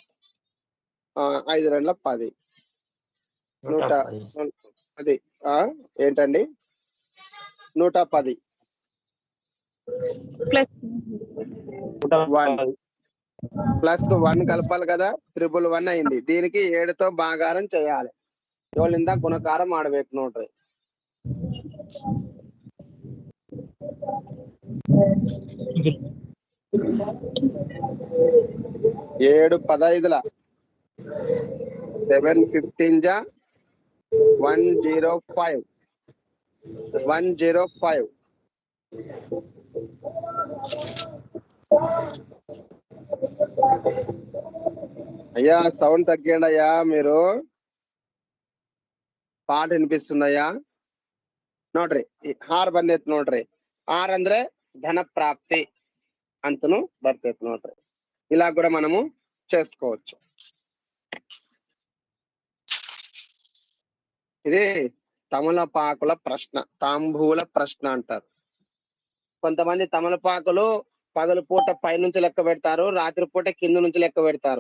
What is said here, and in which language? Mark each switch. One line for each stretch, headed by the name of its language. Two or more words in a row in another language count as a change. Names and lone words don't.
Telugu: 5 2 10. 110. ఏంటండి? 110 1 +1 కలపాలి కదా, 111 అయింది. దీనికి 7తో భాగారం చేయాలి.
Kannada: 7ಇಂದ ಗುಣಕಾರ ಮಾಡ್ಬೇಕು ನೋಡ್ರಿ.
Telugu: 7 15ల 7 15 105. 105. అయ్యా సౌండ్ తగ్గండి అయ్యా, మీరు పాట వినిపిస్తుందయ్యా.
Kannada: ನೋಡ್ರಿ 6 ಬಂದೈತ್ ನೋಡ್ರಿ. 6 ಅಂದ್ರೆ ಧನ ಪ್ರಾಪ್ತಿ ಅಂತನು ಬರ್ತೈತ್ ನೋಡ್ರಿ.
Telugu: ఇలా కూడా మనము చేసుకోవచ్చు. ఇది తమలపాకుల ప్రశ్న, తాంబూల ప్రశ్న అంటారు. కొంతమంది తమలపాకులు పగలు పూట పైనుంచి లెక్క పెడతారు, రాత్రి పూట కింద నుంచి లెక్క పెడతారు.